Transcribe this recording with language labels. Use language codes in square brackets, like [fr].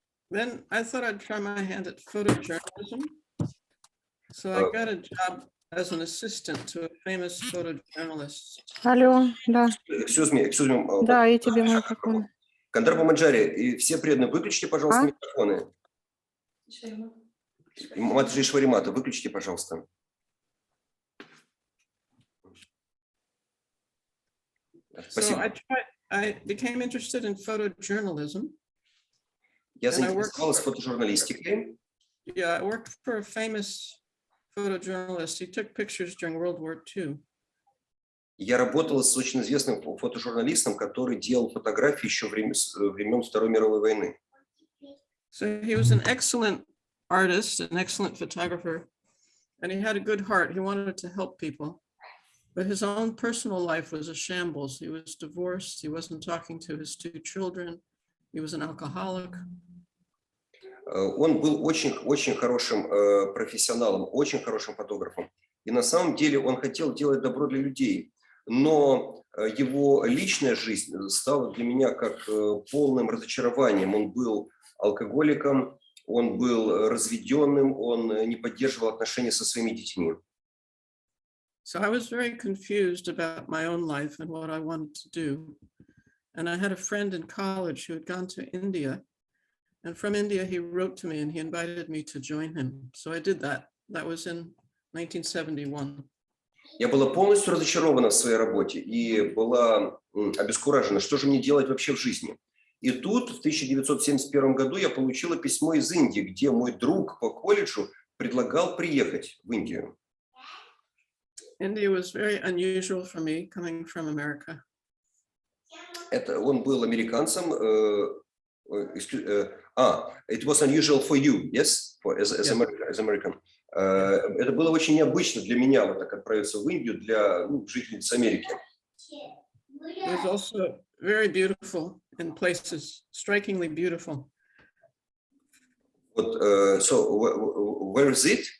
[en] Then I thought I'd try my hand at photojournalism. So I got a job as an assistant to a famous photojournalist. [ru] Алло, да. [en] Excuse me. [ru] Да, и тебе микрофон. Кандарба Маджари, и все преданные, выключите, пожалуйста, микрофоны. Матаджи и Шваримата, выключите, пожалуйста. [en] So I became interested in photojournalism. [ru] Я заинтересовалась фотожурналистикой. [en] Yeah, I worked for a famous photojournalist. He took pictures during World War II. [ru] Я работала с очень известным фотожурналистом, который делал фотографии еще времен Второй мировой войны. [en] So he was an excellent artist, an excellent photographer, and he had a good heart. He wanted to help people, but his own personal life was a shambles. He was divorced. He wasn't talking to his two children. He was an alcoholic. [ru] Он был очень хорошим профессионалом, очень хорошим фотографом. И на самом деле он хотел делать добро для людей. Но его личная жизнь стала для меня как полным разочарованием. Он был алкоголиком, он был разведенным, он не поддерживал отношения со своими детьми. [en] So I was very confused about my own life and what I wanted to do. And I had a friend in college who had gone to India. And from India, he wrote to me and he invited me to join him. So I did that. That was in 1971. [ru] Я была полностью разочарована в своей работе и была обескуражена, что же мне делать вообще в жизни. И тут в 1971 году я получила письмо из Индии, где мой друг по колледжу предлагал приехать в Индию. [en] India was very unusual for me coming from America. [ru] Он был американцем. [en] It was unusual for you, yes, as American. [ru] Это было очень необычно для меня вот так отправиться в Индию для жительниц Америки. [en] It was also very beautiful in places, strikingly beautiful. Вот, so where is it?